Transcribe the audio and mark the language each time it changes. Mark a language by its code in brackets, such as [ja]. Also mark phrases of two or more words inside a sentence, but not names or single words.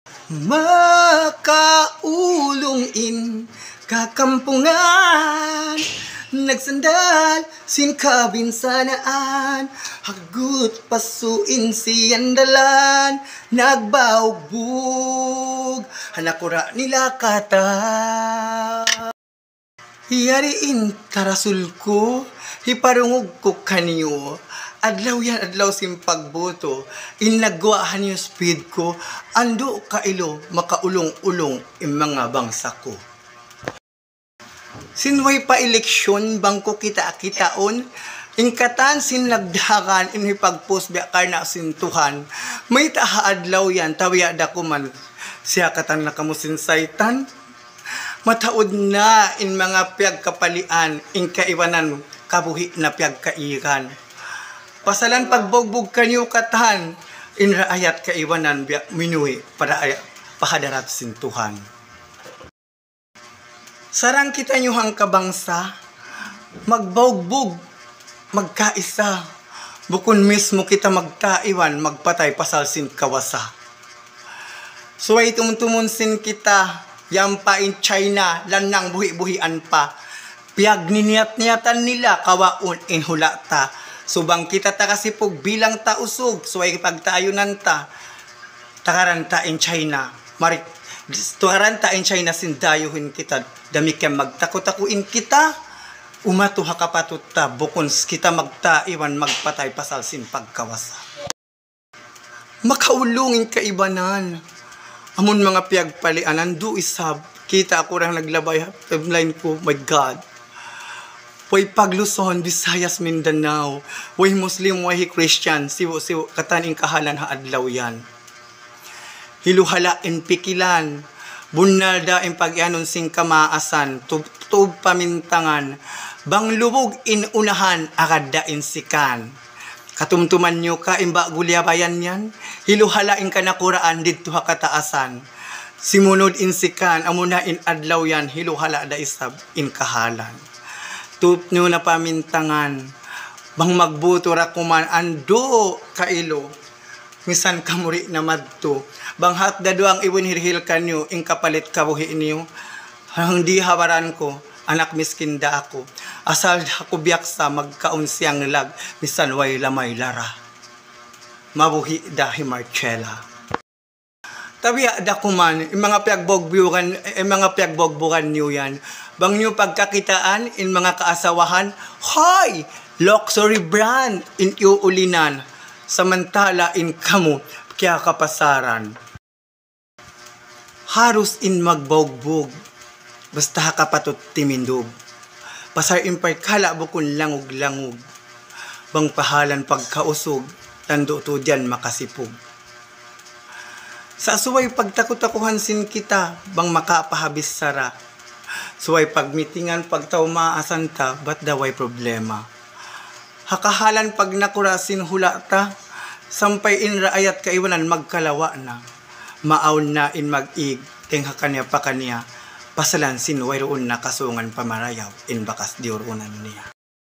[tsg] Makaulong in kakampungan, nagsandal sin kabinsanaan, hagut pasuin siyan dalan, nagbaugbog hanakura nila kata. Hiyariin tarasul ko, hiparungog ko kanyo, adlaw yan adlaw simpagboto, inagwaan yung speed ko, ando kailo makaulong-ulong yung mga bangsa ko. Sinway pa eleksyon bangko kita-kitaon, ingkatan sinlagdakan inhipagpos biakar na sintuhan, may tahaadlaw yan tawiya da kuman siya katan na kamusin saytan. Mataod na in mga piyagkapalian, in kaiwanan kabuhi na piyagkairan. Pasalan pagbogbog kanyo katan, in raayat kaiwanan minuwi para pahadarat sintuhan. Sarang kita nyo hang kabangsa, magbogbog, magkaisa, bukun mismo kita magtaiwan, magpatay pasal sin kawasa. Suway tumutumunsin kita, yan pa in China, lanang buhi-buhian pa. Piyag niniyat-niyatan nila, kawaon in hulata. Subang kita takasipog bilang tausog, suway pagtayunan ta. Takaranta in China. Takaranta in China sindayuhin kita. Dami kaya magtakot-takuin kita. Umatuha kapatut ta, bukon kita magtaiwan, magpatay pasal sin pagkawasa. Makaulungin kaibanan. Amon mga piyagpalian, ando isab, kita ako rang naglabay timeline ko, [en] my God. [tsg] Way pagluson, Visayas, Mindanao, way Muslim, way Christian, siwo kataning kahalan haadlaw yan. Hiluhala in pikilan, bunalda in pagyanon sing kamaasan, tub pamintangan, bang lubog in unahan, akada in sikan. Katumtuman nyo ka, imba gulyabayan yan, hiluhala in kanakuraan dito ha kataasan. Simunod in sikan, amuna in adlaw yan, hiluhala da isab in kahalan. Tut nyo na pamintangan, bang magbuto rakuman, ando kailo, misan kamuri na madto, bang hatdado ang iwinhirhil kanyo, in kapalit kabuhi niyo, hindi hawaran ko, anak miskin da ako. Asal ako biyaksa magkaon siyang lag, misan way lamay lara. Mabuhi da himarchela. Tabiya da kuman, yung mga piyagbogbogbukan niyo yan. Bang niyo pagkakitaan, in mga kaasawahan, hoy! [en] Luxury brand, [tsg] in iuulinan. Samantala in kamo, kaya kapasaran. Harus in magbogbog. Basta kapatot timindog. Pasar impay kala bukun langog-langog. Bang pahalan pagkausog, tando to dyan makasipog. Sa suway pagtakot-takuhan sin kita, bang makapahabis sara. Suway pagmitingan pagtaumaasan ta, ba't daway problema. Hakahalan pag nakurasin hulata, sampay in raayat kaiwanan magkalawa na. Maaon na in mag-ig, tengha kanya pa kanya, pasalan sinuway roon na kasungan pamarayaw in bakas diurunan niya.